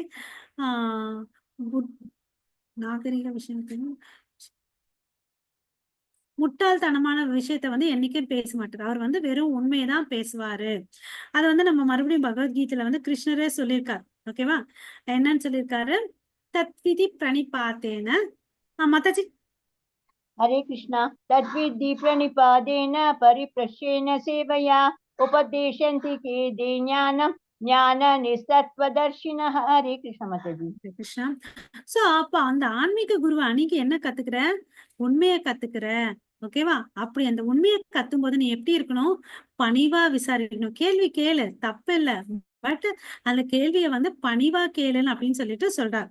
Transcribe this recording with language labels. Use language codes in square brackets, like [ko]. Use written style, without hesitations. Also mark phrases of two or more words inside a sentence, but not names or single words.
[ta] ஆஹ் நாகரிக விஷயத்துக்கு முட்டாள்தனமான விஷயத்த வந்து என்னைக்கும் பேச மாட்டார். அவர் வந்து வெறும் உண்மையதான் பேசுவாரு. அது வந்து நம்ம மறுபடியும் பகவத்கீதையில வந்து கிருஷ்ணரே சொல்லியிருக்காரு. ஓகேவா? என்னன்னு சொல்லியிருக்காரு? [sa] तद्विद्धि प्रणिपातेन. [ta] மாதாஜி. [hi] हरे कृष्णा। [sa] तद्विद्धि प्रणिपादेन परिप्रश्येन सेवया उपदेशन्ति के दे ज्ञानं ज्ञान निस्तत्वदर्शिनः। [hi] हरे कृष्ण माताजी। [ta] கிருஷ்ணா. சோ அப்ப அந்த ஆன்மீக குருவை அன்னைக்கு என்ன கத்துக்கிற? உண்மைய கத்துக்கிற. ஓகேவா? அப்படி அந்த உண்மையை கத்தும் போது நீ எப்படி இருக்கணும்? பணிவா விசாரிக்கணும். கேள்வி கேளு, தப்பு இல்ல. பட் அந்த கேள்வியை வந்து பணிவா கேளுன்னு அப்படின்னு சொல்லிட்டு சொல்றாரு.